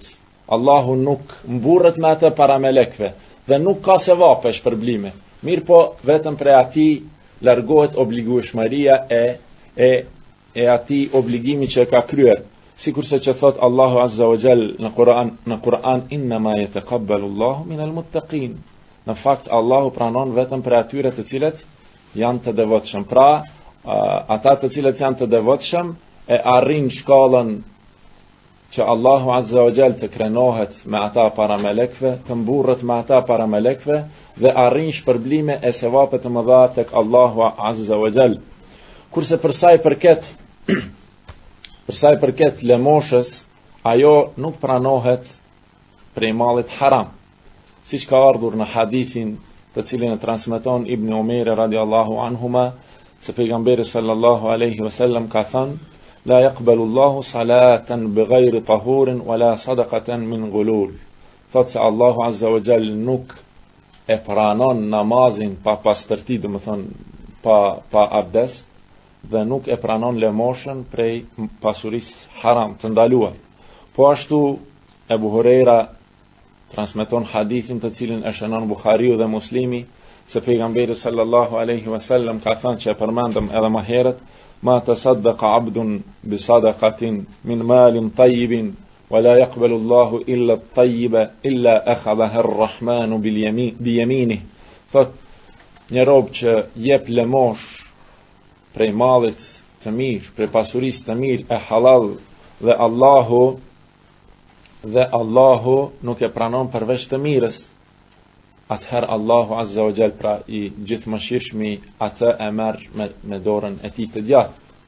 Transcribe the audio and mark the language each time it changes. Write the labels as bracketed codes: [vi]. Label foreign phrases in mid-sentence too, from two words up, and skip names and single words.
[sq] Allahu nuk mburret me atë para melekëve dhe nuk ka sevape shpërblime. Mirë po vetëm prej atij largohet obligueshmëria e atij obligimi që ka kryer. Sikurse që thot Allahu [ar] عز وجل [sq] në Kur'an [ar] إنما يتقبل الله من المتقين. [sq] Në fakt Allahu pranon vetëm për atyre të cilët janë të devotshëm. Pra, ata të cilët janë të devotshëm e arrin shkallën që Allahu [ar] عز وجل [sq] të krenohet me ata para melekëve, të mburret me ata para melekëve dhe arrin shpërblime e sevape të mëdha tek Allahu [ar] عز وجل. [sq] Kurse për sa i përket lëmoshës, ajo nuk pranohet prej mallit haram, siç ka ardhur në hadithin të cilin e transmeton Ibn Umeri [ar] رضي الله عنهما, [sq] se pejgamberi [ar] صلى الله عليه وسلم [sq] ka thënë, [ar] لا يقبل الله صلاة بغير طهور ولا صدقة من غلول. [sq] Thot se Allahu [ar] عز وجل [sq] nuk e pranon namazin pa pastërti, do të thonë pa abdes, dhe nuk e pranon lëmoshën prej pasurisë haram të ndaluar. Po ashtu Ebu Hurajra transmeton hadithin të cilin e shënon Buhariu dhe Muslimi, se pejgamberi [ar] صلى الله عليه وسلم [sq] ka thënë, që e përmendëm edhe më herët, [ar] ما تصدق عبد بصدقة من مال طيب ولا يقبل الله إلا الطيب إلا أخذها الرحمن بيمينه. [sq] Thot, një rob që jep lëmosh prej mallit të mirë, prej pasurisë të mirë e halal, dhe Allahu nuk e pranon përveç të mirës, atëherë Allahu [ar] عز وجل, [sq] pra i gjithëmëshirshmi, atë e merr me dorën e tij të djathtë.